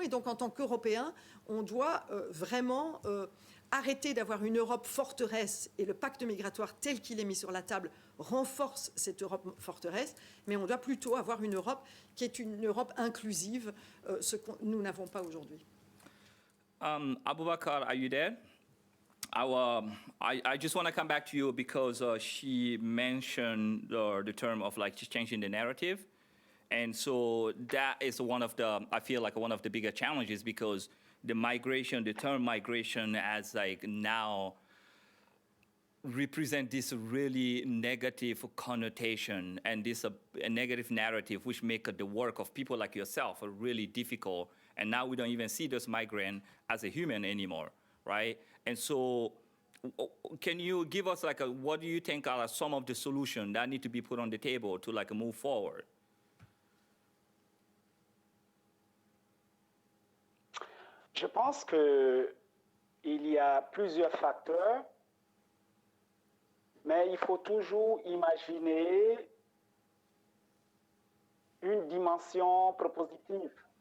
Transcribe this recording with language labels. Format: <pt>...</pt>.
<fr>Et donc en tant qu'Européens, on doit vraiment arrêter d'avoir une Europe forteresse, et le pacte migratoire tel qu'il est mis sur la table renforce cette Europe forteresse, mais on doit plutôt avoir une Europe qui est une Europe inclusive, ce que nous n'avons pas aujourd'hui.</fr> <en>Abubakar, are you there? I just want to come back to you because she mentioned the term of like just changing the narrative. And so that is I feel like one of the bigger challenges because the term migration has like now represent this really negative connotation and this a negative narrative which make the work of people like yourself really difficult. And now we don't even see those migrants as a human anymore, right? And so can you give us like what do you think are some of the solutions that need to be put on the table to like move forward?</en> <fr>Je pense qu'il y a plusieurs facteurs, mais il faut toujours imaginer une dimension propositive.</fr>